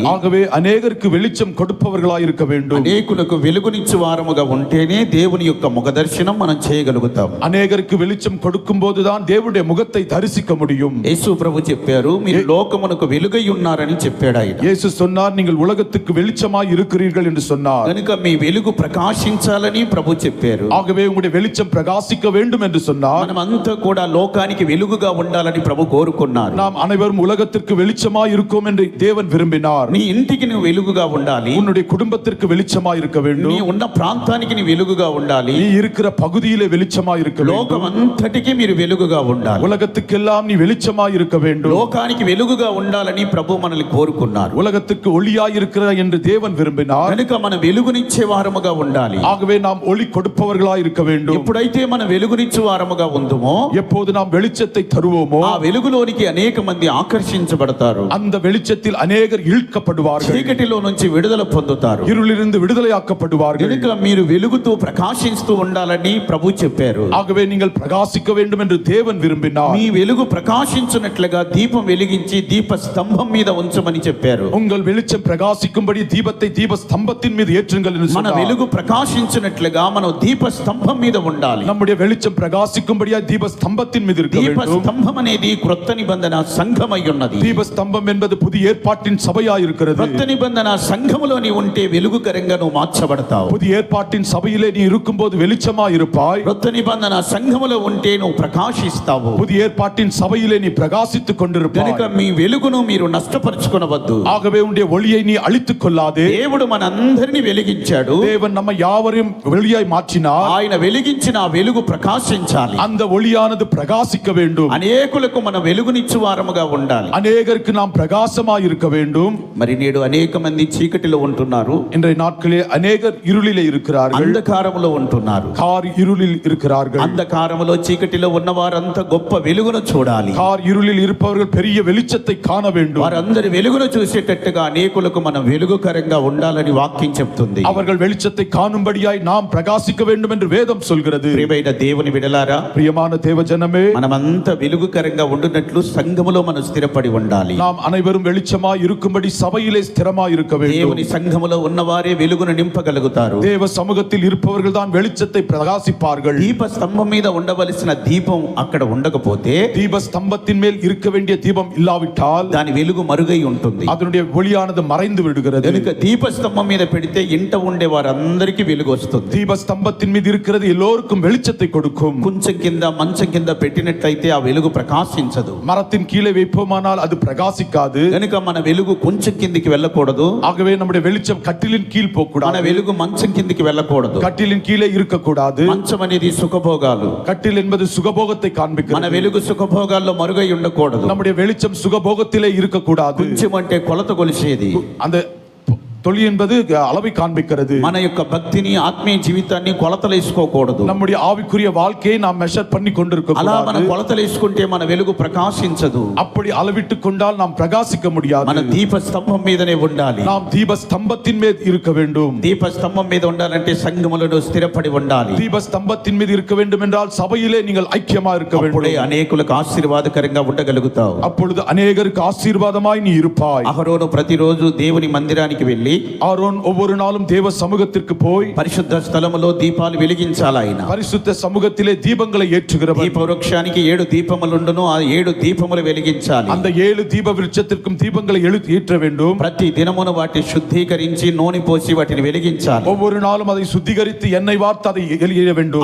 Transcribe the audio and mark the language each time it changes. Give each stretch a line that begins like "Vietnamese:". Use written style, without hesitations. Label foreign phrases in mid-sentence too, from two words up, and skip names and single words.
Tamil: ஆகவே அநேகருக்கு வெளிச்சம் கொடுப்பவர்களாய் இருக்க வேண்டும்.
Telugu: అనేకులకు వెలుగునిచ్చు వారముగా ఉంటేనే దేవుని యొక్క ముఖ దర్శనం మనం చేయగలుగుతాం.
Tamil: அநேகருக்கு வெளிச்சம் கொடுக்கும் போதுதான் தேவனுடைய முகத்தை தரிசிக்க முடியும்.
Telugu: యేసు ప్రభు చెప్పారు, మీరు లోకమునకు వెలుగై ఉన్నారని చెప్పాడు ఆయన.
Tamil: இயேசு சொன்னார், நீங்கள் உலகத்துக்கு வெளிச்சமாய் இருக்கிறீர்கள் என்று சொன்னார்.
Telugu: కనుక మీ వెలుగు ప్రకాశించాలని ప్రభు చెప్పారు.
Tamil: ஆகவே உங்களுடைய வெளிச்சம் பிரகாசிக்க வேண்டும் என்று சொன்னார்.
Telugu: మనమంతా కూడా లోకానికి వెలుగుగా ఉండాలని ప్రభు కోరుకున్నారు.
Tamil: நாம் அனைவரும் உலகத்திற்கு வெளிச்சமாய் இருக்கோம் என்று தேவன் விரும்பினார்.
Telugu: నీ ఇంటికి నువ్వు వెలుగుగా ఉండాలి.
Tamil: உன்னுடைய குடும்பத்திற்கு வெளிச்சமாய் இருக்க
Telugu: నీ
Tamil: வேண்டும்.
Telugu: ఉన్న ప్రాంతానికి నీ వెలుగుగా ఉండాలి.
Tamil: நீ இருக்கிற பகுதியிலே வெளிச்சமாய் இருக்க
Telugu: లోకం
Tamil: வேண்டும்.
Telugu: అంతటికి మీరు వెలుగుగా ఉండాలి.
Tamil: உலகத்துக்கெல்லாம் நீ வெளிச்சமாய் இருக்க வேண்டும்.
Telugu: లోకానికి వెలుగుగా ఉండాలని ప్రభు మనల్ని కోరుకున్నారు.
Tamil: உலகத்துக்கு ஒளியாய் இருக்கிற என்று தேவன் விரும்பினார்.
Telugu: కనుక మన వెలుగునిచ్చే వారముగా ఉండాలి.
Tamil: ஆகவே நாம் ஒளி கொடுப்பவர்களாய் இருக்க வேண்டும்.
Telugu: ఎప్పుడైతే మన వెలుగునిచ్చే వారముగా ఉందమో
Tamil: எப்போது நாம் வெளிச்சத்தை தருவோமோ
Telugu: ఆ వెలుగులోనికి అనేక మంది ఆకర్షించబడతారు.
Tamil: அந்த வெளிச்சத்தில் அநேகர் இழுக்கப்படுவார்கள்.
Telugu: చీకటిలో నుంచి విడుదల పొందుతారు.
Tamil: இருளிலிருந்து விடுதலையாக்கப்படுவார்கள்.
Telugu: కనుక మీరు వెలుగుతూ ప్రకాశిస్తూ ఉండాలని ప్రభు చెప్పారు.
Tamil: ஆகவே நீங்கள் பிரகாசிக்க வேண்டும் என்று தேவன் விரும்பினார்.
Telugu: మీ వెలుగు ప్రకాశించునట్లుగా దీపం వెలిగించి దీప స్తంభం మీద ఉంచమని చెప్పారు.
Tamil: உங்கள் வெளிச்சம் பிரகாசிக்கும்படி தீபத்தை தீப ஸ்தம்பத்தின் மீது ஏற்றுங்கள் என்று
Telugu: మన
Tamil: சொன்னார்.
Telugu: వెలుగు ప్రకాశించినట్లుగా మనం దీప స్తంభం మీద ఉండాలి.
Tamil: நம்முடைய வெளிச்சம் பிரகாசிக்கும்படியா தீப ஸ்தம்பத்தின் மீது இருக்க
Telugu: దీప
Tamil: வேண்டும்.
Telugu: స్తంభం అనేది క్రొత్త నిబంధన సంఘమై ఉన్నది.
Tamil: தீப ஸ்தம்பம் என்பது புதிய ஏற்பாட்டின் சபையாய் இருக்கிறது.
Telugu: క్రొత్త నిబంధన సంఘములో నీ ఉంటే వెలుగుకరంగా నువ్వు మార్చబడతావు.
Tamil: புதிய ஏற்பாட்டின் சபையிலே நீ இருக்கும்போது வெளிச்சமாய் இருப்பாய்.
Telugu: క్రొత్త నిబంధన సంఘములో ఉంటే నువ్వు ప్రకాశిస్తావు.
Tamil: புதிய ஏற்பாட்டின் சபையிலே நீ பிரகாசித்துக் கொண்டிருப்பாய்.
Telugu: కనుక మీ వెలుగును మీరు నష్టపరుచుకొనవద్దు.
Tamil: ஆகவே உன்னுடைய ஒளியை நீ அழித்துக் கொள்ளாதே.
Telugu: దేవుడు మనందరినీ వెలిగించాడు.
Tamil: தேவன் நம்ம யாவரையும் வெளியாய் மாற்றினார்.
Telugu: ఆయన వెలిగించిన ఆ వెలుగు ప్రకాశించాలి.
Tamil: அந்த ஒளியானது பிரகாசிக்க வேண்டும்.
Telugu: అనేకులకు మనం వెలుగునిచ్చు వారముగా ఉండాలి.
Tamil: அநேகருக்கு நாம் பிரகாசமாய் இருக்க வேண்டும்.
Telugu: మరి నేడు అనేక మంది చీకటిలో ఉంటున్నారు.
Tamil: இன்றைய நாட்களிலே அநேகர் இருளிலே இருக்கிறார்கள்.
Telugu: అంధకారములో ఉంటున్నారు.
Tamil: கார் இருளில் இருக்கிறார்கள்.
Telugu: అంధకారములో చీకటిలో ఉన్న వారంతా గొప్ప వెలుగును చూడాలి.
Tamil: கார் இருளில் இருப்பவர்கள் பெரிய வெளிச்சத்தை காண வேண்டும்.
Telugu: వారందరి వెలుగును చూసేటట్టుగా అనేకులకు మనం వెలుగుకరంగా ఉండాలని వాక్యం చెప్తుంది.
Tamil: அவர்கள் வெளிச்சத்தை காணும்படியாய் நாம் பிரகாசிக்க வேண்டும் என்று வேதம் சொல்கிறது.
Telugu: ప్రియమైన దేవుని బిడ్డలారా,
Tamil: பிரியமான தேவஜனமே,
Telugu: మనమంతా వెలుగుకరంగా ఉండునట్లు సంఘములో మనం స్థిరపడి ఉండాలి.
Tamil: நாம் அனைவரும் வெளிச்சமாய் இருக்கும்படி சபையிலே ஸ்திரமாய் இருக்க வேண்டும்.
Telugu: దేవుని సంఘములో ఉన్నవారే వెలుగును నింపగలుగుతారు.
Tamil: தேவ சமூகத்தில் இருப்பவர்கள் தான் வெளிச்சத்தை பிரகாசிப்பார்கள்.
Telugu: దీప స్తంభం మీద ఉండవలసిన దీపం అక్కడ ఉండకపోతే,
Tamil: தீப ஸ்தம்பத்தின் மேல் இருக்க வேண்டிய தீபம் இல்லாவிட்டால்
Telugu: దాని వెలుగు మరుగై ఉంటుంది.
Tamil: அதனுடைய ஒளியானது மறைந்து விடுகிறது.
Telugu: కనుక దీప స్తంభం మీద పెడితే ఇంట ఉండే వారందరికీ వెలుగు వస్తుంది.
Tamil: தீப ஸ்தம்பத்தின் மீது இருக்கிறது எல்லோருக்கும் வெளிச்சத்தை கொடுக்கும்.
Telugu: కొంచెం కింద మంచం కింద పెట్టినట్లయితే ఆ వెలుగు ప్రకాశించదు.
Tamil: மரத்தின் கீழே வைப்போமானால் அது பிரகாசிக்காது.
Telugu: కనుక మన వెలుగు కొంచెం కిందికి వెళ్ళకూడదు.
Tamil: ஆகவே நம்முடைய வெளிச்சம் கட்டிலின் கீழ் போக
Telugu: మన
Tamil: கூடாது.
Telugu: వెలుగు మంచం కిందికి వెళ్ళకూడదు.
Tamil: கட்டிலின் கீழே இருக்கக்கூடாது.
Telugu: మంచం అనేది సుఖభోగాలు.
Tamil: கட்டில் என்பது சுகபோகத்தை
Telugu: మన
Tamil: காண்பிக்கிறது.
Telugu: వెలుగు సుఖభోగాల్లో మరుగై ఉండకూడదు.
Tamil: நம்முடைய வெளிச்சம் சுகபோகத்திலே இருக்கக்கூடாது.
Telugu: కొంచెం అంటే కొలత కొలిసేది.
Tamil: அந்த தொழி என்பது அளவை காண்பிக்கிறது.
Telugu: మన యొక్క భక్తిని ఆత్మీయ జీవితాన్ని కొలతలేసుకోకూడదు.
Tamil: நம்முடைய ஆவிக்குரிய வாழ்க்கையை நாம் மெஷர் பண்ணி கொண்டிருக்க
Telugu: అలా మనం
Tamil: கூடாது.
Telugu: కొలతలేసుకుంటే మన వెలుగు ప్రకాశించదు.
Tamil: அப்படி அளவிட்டு கொண்டால் நாம் பிரகாசிக்க
Telugu: మన
Tamil: முடியாது.
Telugu: దీప స్తంభం మీదనే ఉండాలి.
Tamil: நாம் தீப ஸ்தம்பத்தின் மேல் இருக்க வேண்டும்.
Telugu: దీప స్తంభం మీద ఉండాలంటే సంఘములలో స్థిరపడి ఉండాలి.
Tamil: தீப ஸ்தம்பத்தின் மீது இருக்க வேண்டும் என்றால் சபையிலே நீங்கள் ஐக்கியமா இருக்க
Telugu: అప్పుడే
Tamil: வேண்டும்.
Telugu: అనేకులకు ఆశీర్వాదకరంగా ఉండగలుగుతావు.
Tamil: அப்பொழுது அநேகருக்கு ஆசீர்வாதமாய் நீ இருப்பாய்.
Telugu: అహరోను ప్రతిరోజు దేవుని మందిరానికి వెళ్ళి
Tamil: ஆரோன் ஒவ்வொரு நாளும் தேவ சமூகத்திற்கு போய்
Telugu: పరిశుద్ధ స్థలములో దీపాలు వెలిగించాలి. ఆయన
Tamil: பரிசுத்த சமூகத்திலே தீபங்களை ஏற்றுகிறவர்.
Telugu: దీప వృక్షానికి 7 దీపములుండును. ఆ 7 దీపములు వెలిగించాలి.
Tamil: அந்த 7 தீப விருட்சத்திற்கும் தீபங்களை ஏற்ற வேண்டும்.
Telugu: ప్రతి దినమును వాటిని శుద్ధీకరించి నూనె పోసి వాటిని వెలిగించాలి.
Tamil: ஒவ்வொரு நாளும் அதை சுத்திகரித்து எண்ணெய் வார்த்து அதை எரிய வேண்டும்.